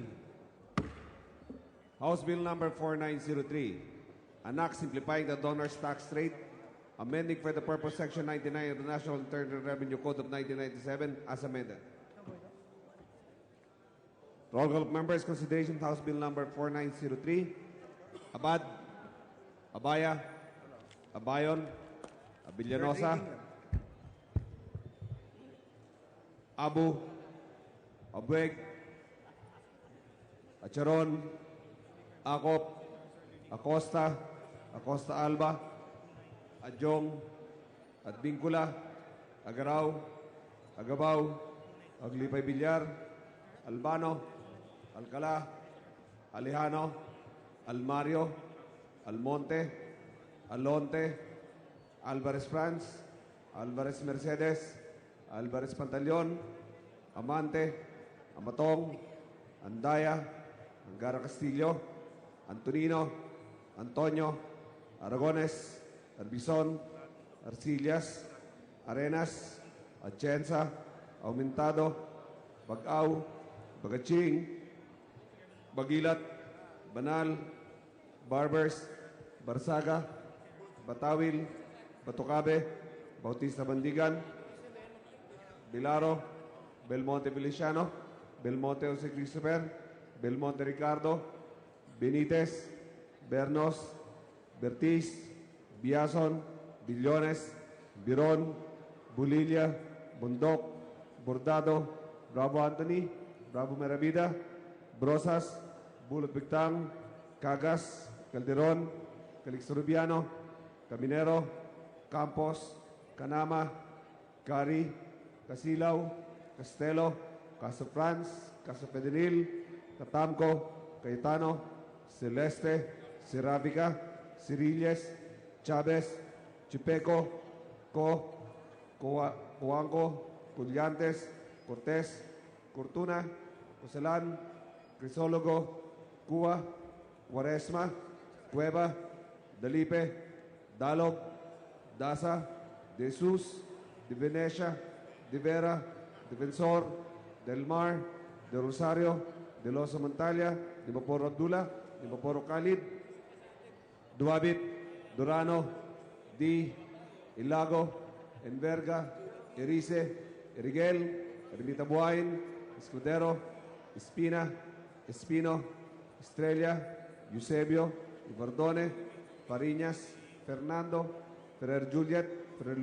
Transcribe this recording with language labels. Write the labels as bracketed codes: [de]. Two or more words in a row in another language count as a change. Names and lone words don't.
[en] House Bill number 4903, an act simplifying the donor's tax rate, amending for the purpose Section 99 of the National Internal Revenue Code of 1997 as amended. Roll call of members, consideration of House Bill number 4903. Abad, Abaya, Abayon, Abillanosa, Abu, Abueg, Acharon, Akop, Acosta, Acosta Alba, Adjong, Adbincula, Agaraw, Agabaw, Aglipay Villar, Albano, Alcala, Alejano, Almario, Almonte, Alonte, Alvarez Franz, Alvarez Mercedes, Alvarez Pantaleon, Amante, Amatong, Andaya, Angara Castillo, Antonino, Antonio, Aragones, Arbizon, Arcillas, Arenas, Atienza, Aumentado, Bagaw, Bagaching, Bagilat, Banal, Barbers, Barsaga, Batawil, Batucabe, Bautista Bandigan, Bilaro, Belmonte Feliciano, Belmonte Jose Christopher, Belmonte Ricardo, Benitez, Bernos, Bertiz, Biason, Billones, Biron, Bulilla, Bundok, Bordado, Bravo Anthony, Bravo Meravida, Brosas, Bulot Bigtang, Cagas, Calderon, Calixto Rubiano, Caminero, Campos, Canama, Cari, Casilaw, Castelo, Caso Franz, Caso Pedernil, Tatamco, Cayetano, Celeste, Serabica, Cirilles, Chavez, Chipeco, Coanco, Cullantes, Cortés, Cortuna, Coselan, Crisólogo, Cuba, Cuaresma, Cueva, Dalipe, Dalog, Daza, De Jesus, De Venecia, De Vera, Defensor, Del Mar, De Rosario, De Losa Montalia, De Maporo Abdullah, De Maporo Khalid, Duabit, Durano, Di, Ilago, Enverga, Erice, Eriguel, Ermita Buhain, Escudero, Espina, Espino, Estrella, Eusebio, Ibardone, Pariñas, Fernando, Ferrer Juliet, Ferrer